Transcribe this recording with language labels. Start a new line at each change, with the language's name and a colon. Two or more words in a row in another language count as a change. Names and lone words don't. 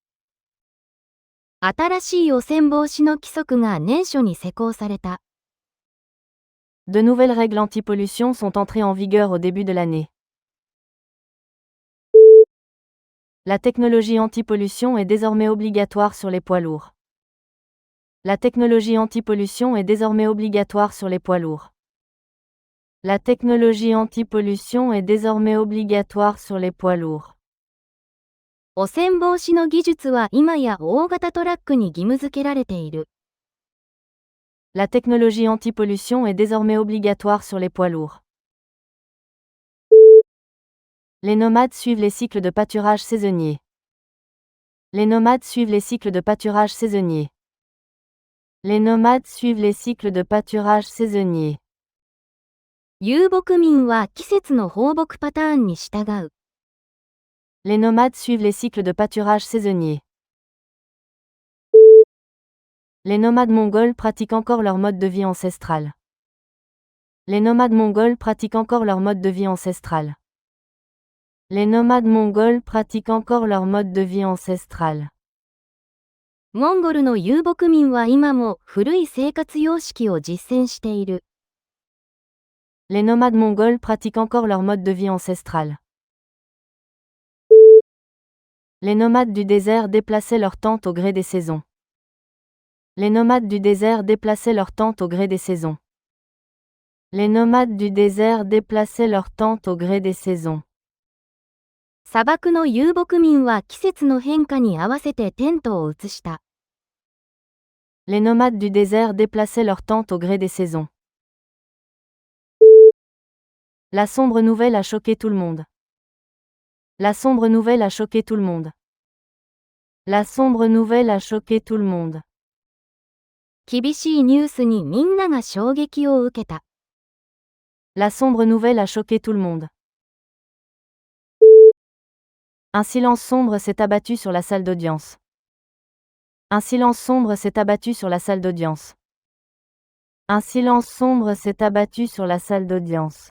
Japanese: 新しい汚染防止の規則が年初に施行された。
French: De nouvelles règles anti-pollution sont entrées en vigueur au début de l'année. La technologie anti-pollution est désormais obligatoire sur les poids lourds. La technologie anti-pollution est désormais obligatoire sur les poids lourds. La technologie anti-pollution est désormais obligatoire sur les poids lourds.
Japanese: 汚染防止の技術は今や大型トラックに義務付けられている。
French: La technologie anti-pollution est désormais obligatoire sur les poids lourds. Les nomades suivent les cycles de pâturage saisonniers. Les nomades suivent les cycles de pâturage saisonniers. Les nomades suivent les cycles de pâturage saisonniers.
Japanese: 遊牧民は季節の放牧パターンに従う。
French: Les nomades suivent les cycles de pâturage saisonniers. Les nomades mongols pratiquent encore leur mode de vie ancestral. Les nomades mongols pratiquent encore leur mode de vie ancestral. Les nomades mongols pratiquent encore leur mode de vie ancestral.
Japanese: モンゴルの遊牧民は今も古い生活様式を実践している。
French: Les nomades mongols pratiquent encore leur mode de vie ancestral. Les nomades du désert déplaçaient leurs tentes au gré des saisons. Les nomades du désert déplaçaient leurs tentes au gré des saisons. Les nomades du désert déplaçaient leurs tentes au gré des saisons.
Japanese: 砂漠の遊牧民は季節の変化に合わせてテントを移した。
French: Les nomades du désert déplaçaient leurs tentes au gré des saisons. La sombre nouvelle a choqué tout le monde. La sombre nouvelle a choqué tout le monde. La sombre nouvelle a choqué tout le monde.
Japanese: 厳しいニュースにみんなが衝撃を受けた。
French: La sombre nouvelle a choqué tout le monde. Un silence sombre s'est abattu sur la salle d'audience. Un silence sombre s'est abattu sur la salle d'audience. Un silence sombre s'est abattu sur la salle d'audience.